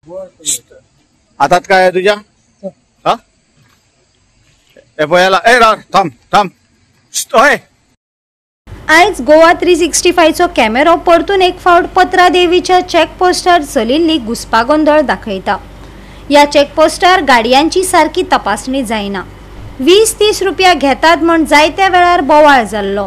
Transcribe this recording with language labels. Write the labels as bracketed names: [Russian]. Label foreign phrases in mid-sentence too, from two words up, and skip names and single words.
[Marathi] हातात काय आहे तुझ्या? हा पोयाला ए रार थांब थांब होय. [Konkani] आयज गोवा 365चो कॅमेरो परतून एक फावट पत्रा देवीच्या चेकपोस्टार चलिल्ली घुसपागोंदळ दाखयता. ह्या चेकपोस्टार गाडयांची सारकी तपासणी जायना. 20-30 रुपया घेतात म्हण जायत्या वेळार बोवाळ जाल्लो.